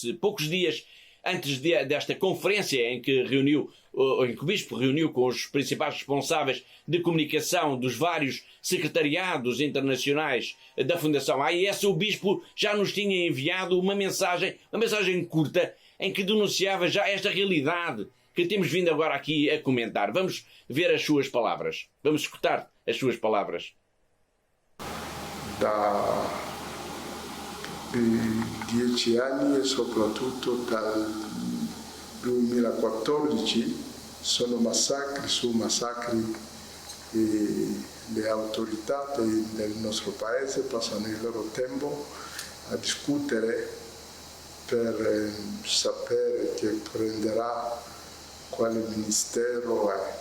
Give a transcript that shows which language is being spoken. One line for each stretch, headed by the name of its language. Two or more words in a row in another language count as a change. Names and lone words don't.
Portuguese: Poucos dias antes desta conferência em que o Bispo reuniu com os principais responsáveis de comunicação dos vários secretariados internacionais da Fundação AIS, o Bispo já nos tinha enviado uma mensagem curta, em que denunciava já esta realidade que temos vindo agora aqui a comentar. Vamos ver as suas palavras. Vamos escutar as suas palavras.
Italian: Da 10 anni e soprattutto dal 2014 sono massacri su massacri e le autorità del nostro paese passano il loro tempo a discutere per sapere chi prenderà quale ministero è.